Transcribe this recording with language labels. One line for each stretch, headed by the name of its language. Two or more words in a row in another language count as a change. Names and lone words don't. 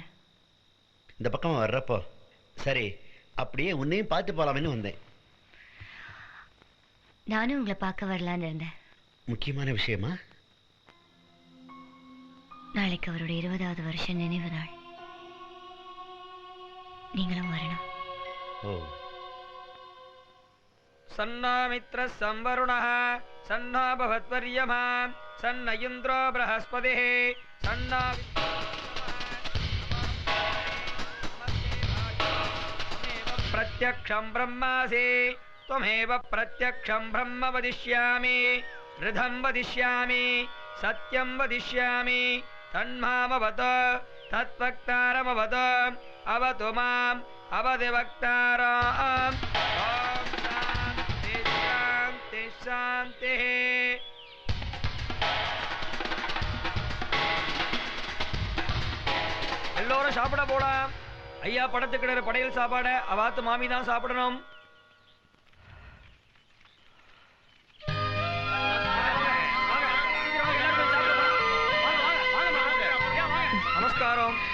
Tamil: இந்த பக்கமா வர்றப்போ சரி அப்படியே உன்னையும் பார்த்து போலாம்னு வந்தேன். நானும் உங்களை பார்க்க வரலான்னு இருந்தேன். முக்கியமான விஷயமா? நாளைக்கு அவருடைய 20வது வருஷ நினைவு நாள். நீங்களும் வரணும். ஓ.
Sanskrit: सन्नामित्र संवरुणः सन्ना भवत्वर्यमा सन्न इन्द्रो बृहस्पतिः सन्ना प्रत्यक्षं ब्रह्मासि त्वमेव प्रत्यक्षं ब्रह्म वदिष्यामि ऋधं वदिष्यामि सत्यं वदिष्यामि तन्मामवत तत्वक्तारमवत अवतु माम् अवदिवक्ताराम् शांति.
Tamil: எல்லோரும் சாப்பிட போலாம். ஐயா படத்துக்கிற படையல் சாப்பாடு அவாத்து மாமி தான் சாப்பிடணும். நமஸ்காரம்.